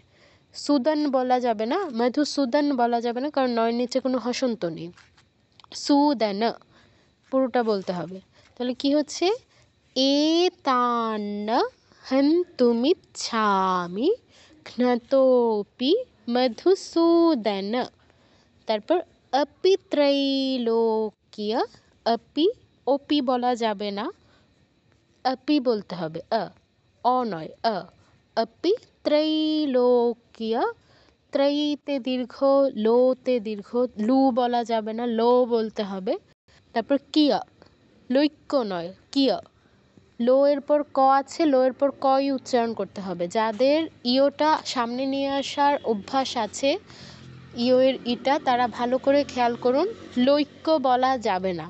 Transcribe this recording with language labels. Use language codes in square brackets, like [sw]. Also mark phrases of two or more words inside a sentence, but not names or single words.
[bn] সুদন বলা যাবে না, মধুসূদন বলা যাবে না, কারণ নয়ের নিচে কোনো হসন্ত নেই। সুদন পুরোটা বলতে হবে। তাহলে কি হচ্ছে? [sa] এতান হন্তুমিচ্ছামি ঘ্নতোপি মধুসূদন। [bn] তারপর [sa] अपि त्रैलोक्य, [bn] अपि ওপি বলা যাবে না, अपि বলতে হবে, অ নয়, [sa] अपि त्रैलोक्य, [bn] ত্রয়ীতে দীর্ঘ, লোতে দীর্ঘ, লু বলা যাবে না, লো বলতে হবে। তারপর কিয়া, লৈক্য নয়, কিয়া, লো এর পর ক আছে, লো এর পর কই উচ্চারণ করতে হবে। যাদের ইওটা সামনে নিয়ে আসার অভ্যাস আছে, ইও এর ইটা, তারা ভালো করে খেয়াল করুন, লৈক্য বলা যাবে না।